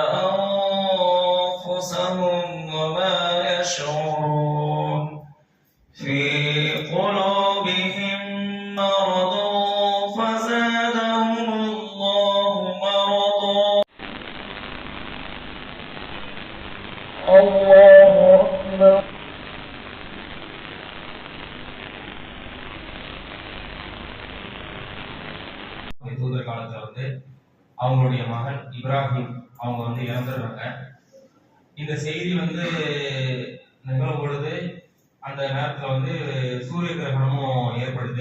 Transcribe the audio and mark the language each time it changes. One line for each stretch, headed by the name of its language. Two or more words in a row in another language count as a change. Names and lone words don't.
Arabic: أنفسهم وما يشعرون في قلوبهم مرض فزادهم الله مرضا الله أكبر
Tamil: தூதர் காலத்துல அவங்களுடைய மகன் இப்ராஹிம் அவங்க இறந்துடுறாங்க. இந்த செய்தி நிகழும் பொழுது அந்த நேரத்துல சூரிய கிரகணமும் ஏற்படுது.